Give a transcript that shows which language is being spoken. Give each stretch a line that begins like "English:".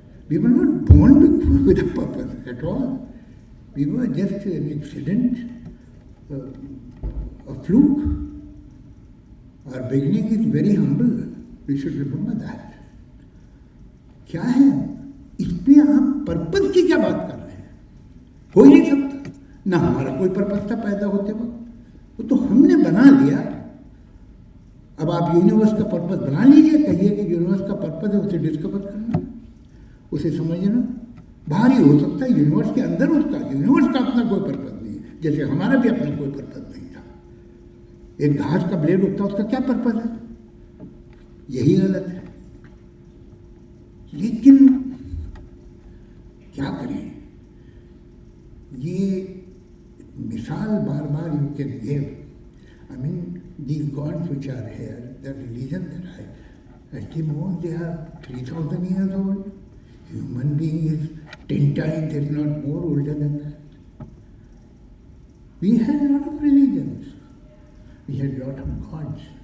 English: We were not born with a purpose at all. We were just an accident, a fluke. Our beginning is very humble. We should remember that.
Hindi: क्या है? इसमें आप purpose की क्या बात कर रहे हैं? हो ही नहीं सकता. ना हमारा कोई पर्पस था पैदा होते वक्त, वो तो हमने बना लिया. अब आप यूनिवर्स का पर्पस बना लीजिए. कहिए कि यूनिवर्स का पर्पस है उसे डिस्कवर करना, उसे समझना. बाहर ही हो सकता है, यूनिवर्स के अंदर उसका, यूनिवर्स का अपना कोई पर्पस नहीं है, जैसे हमारा भी अपना कोई पर्पस नहीं था. एक घास का ब्लेड होता है, उसका क्या पर्पस है? यही गलत है. लेकिन क्या करें? ये मिसाल बार बार
English: You can give. I mean these gods which are here, the religion that I at the most they are 3,000 years old. Human being is 10 times, if not more, older than that. We had a lot of religions. We had a lot of gods.